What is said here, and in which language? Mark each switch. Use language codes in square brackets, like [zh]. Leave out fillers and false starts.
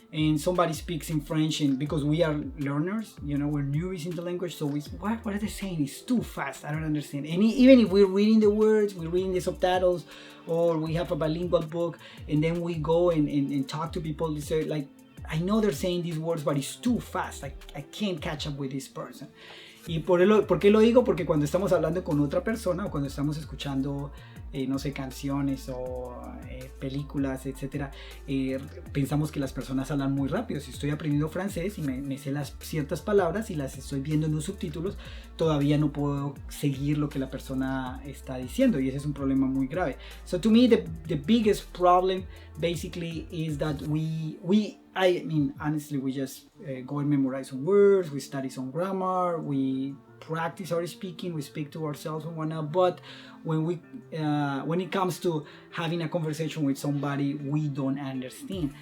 [en] and somebody speaks in French, and because we are learners, you know, we're newbies in the language, so what are they saying? It's too fast, I don't understand. And even if we're reading the words, we're reading the subtitles, or we have a bilingual book, and then we go and talk to people, they say like, I know they're saying these words, but it's too fast, I can't catch up with this person. [es] ¿Y por qué lo digo? Porque cuando estamos hablando con otra persona o cuando estamos escuchando, no sé, canciones o películas, etcétera, pensamos que las personas hablan muy rápido. Si estoy aprendiendo francés y me sé ciertas palabras y las estoy viendo en los subtítulos, todavía no puedo seguir lo que la persona está diciendo, y ese es un problema muy grave. [en] So to me, the biggest problem basically is that I mean, honestly, we just go and memorize some words, we study some grammar, we practice our speaking, we speak to ourselves and whatnot. But when it comes to having a conversation with somebody, we don't understand.